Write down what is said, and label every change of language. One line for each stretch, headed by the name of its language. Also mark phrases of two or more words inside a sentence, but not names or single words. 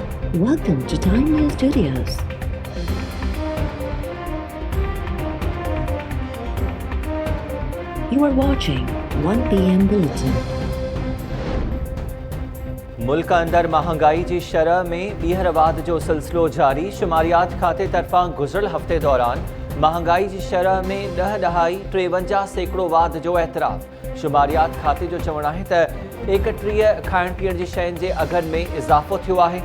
English: Welcome to Time News Studios. You are watching 1 PM Bulletin.
Sindhi: मुल्क अंदर महंगाई की शरह में ॿीहर वाध जो सिलसिलो जारी। शुमारियात खाते तरफ़ां गुज़िरियल हफ़्ते दौरान महंगाई की शरह में 10.53% वाध जो एतराफ़। शुमारियात खाते जो चवणु आहे त 31 खाइण पीअण जी शयुनि जे अघनि में इज़ाफ़ो थियो आहे।